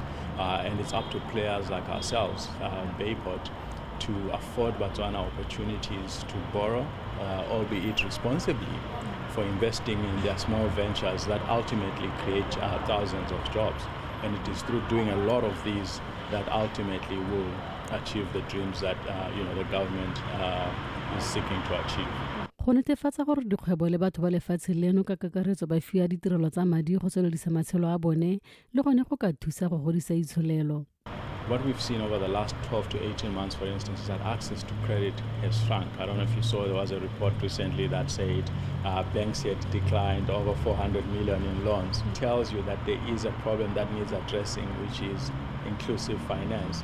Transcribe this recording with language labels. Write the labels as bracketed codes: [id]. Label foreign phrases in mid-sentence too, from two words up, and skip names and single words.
[en] And it's up to players like ourselves, Bayport, to afford Botswana opportunities to borrow, albeit responsibly, for investing in their small ventures that ultimately create thousands of jobs. And it is through doing a lot of these that ultimately will achieve the dreams that the government is seeking to achieve. [tn] Go netefatsa gore dikgwebo le batho ba lefatshe leno ka kakaretso ba fiwa ditirelo tsa madi go tswelediisa matshelo a bone le gone go ka thusa go godisa itsholelo. [en] What we've seen over the last 12 to 18 months, for instance, is that access to credit has shrunk. I don't know if you saw, there was a report recently that said banks had declined over 400 million in loans. It tells you that there is a problem that needs addressing, which is inclusive finance.